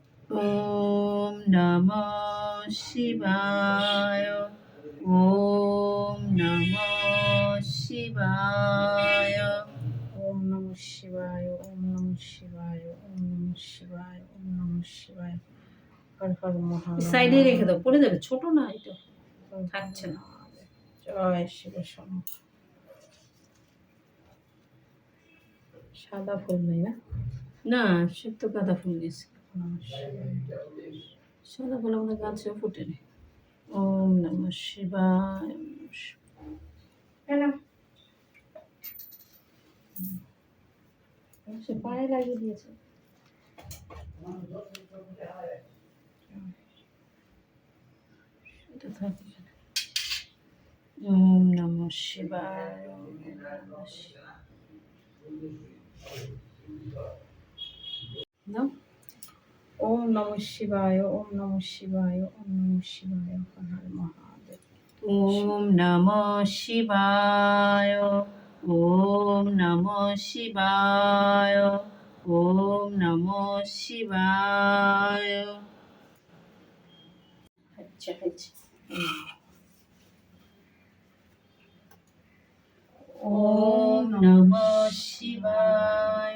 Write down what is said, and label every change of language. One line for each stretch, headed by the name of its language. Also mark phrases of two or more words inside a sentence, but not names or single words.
Sanskrit: ওম নমঃ শিবায়। ওম নমঃ শিবায়। ওম নমঃ শিবায়। ওম নমঃ শিবায়। ওম নমঃ শিবায়। ওম নমঃ শিবায়। হর হর মহাদেব।
Bangla: সাইডে রেখে দাও, পড়ে যাবে, ছোট না এটা, থাকছে না।
Sanskrit: জয় শিব শম্ভু।
Bangla: সাদা ফুল নেই না? না, শুদ্ধ গাঁদা ফুল নিয়েছে। সাদা ফুল আমাদের গাছেও ফুটেনি।
Sanskrit: ওম নমঃ শিবায়।
Bangla: সে পায়ে লাগিয়ে দিয়েছে। এটা থাকে।
Sanskrit: ওম নমঃ শিবায়। ওম নমঃ শিবায়। নাও। ওম নমঃ শিবায়। ওম নমঃ শিবায়। ওম নমঃ শিবায়। হর হর মহাদেব। ওম নমঃ শিবায়। ওম নমঃ শিবায়। ওম নমঃ শিবায়।
Bangla: আচ্ছা আচ্ছা।
Sanskrit: ওম নমঃ শিবায়।